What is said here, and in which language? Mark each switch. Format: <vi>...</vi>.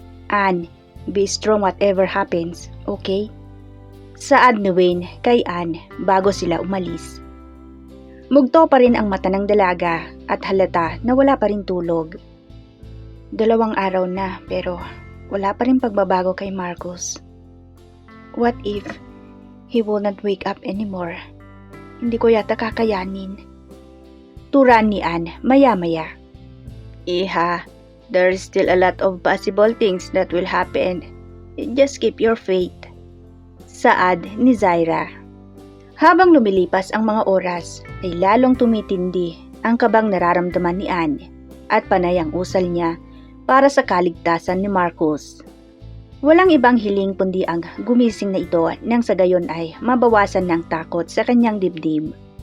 <en>Anne, be strong whatever happens, okay?</en> <tl>Saad ni Wayne kay Anne bago sila umalis. Mugto pa rin ang mata ng dalaga at halata na wala pa rin tulog. 2 araw na pero wala pa rin pagbabago kay Marcus.</tl> <en>What if he will not wake up anymore?</en> <tl>Hindi ko yata kakayanin. Turan ni Anne maya-maya. Iha,</tl> <en>there is still a lot of possible things that will happen. Just keep your faith.</en> <tl>Saad ni Zaira. Habang lumilipas ang mga oras, ay lalong tumitindi ang kabang nararamdaman ni Anne at panay ang usal niya para sa kaligtasan ni Marcus. Walang ibang hiling kundi ang gumising na ito nang sa gayon ay mabawasan ng takot sa kanyang dibdib.</tl>